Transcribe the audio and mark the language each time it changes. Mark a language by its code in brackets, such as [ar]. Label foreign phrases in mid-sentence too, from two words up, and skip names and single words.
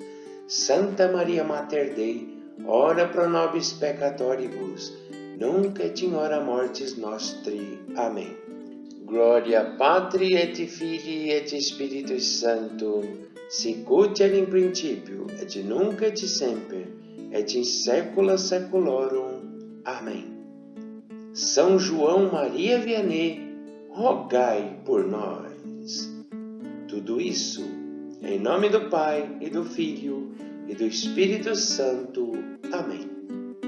[la] Santa Maria Mater Dei, ora pro nobis peccatoribus, nunc et in hora mortis nostri. [pt] Amém. [la] Gloria Patri et Filii et Spiritus Sancto, sicut in principio et nunc et semper, et in saecula saeculorum. [pt] Amém. São João Maria Vianney, rogai por nós. Tudo isso em nome do Pai, e do Filho, e do Espírito Santo. Amém.